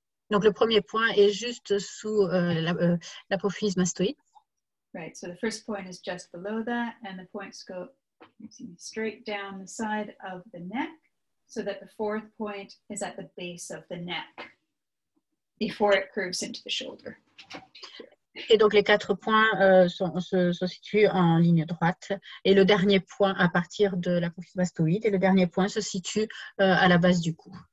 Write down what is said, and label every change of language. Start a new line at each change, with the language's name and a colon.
French: Donc le premier point est juste sous l'apophyse mastoïde.
English: Right, so the first point is just below that, and the points go straight down the side of the neck, so that the fourth point is at the base of the neck before it curves into the shoulder.
French: Et donc les 4 points se situent en ligne droite, et le dernier point à partir de l'apophyse mastoïde, et le dernier point se situe à la base du cou.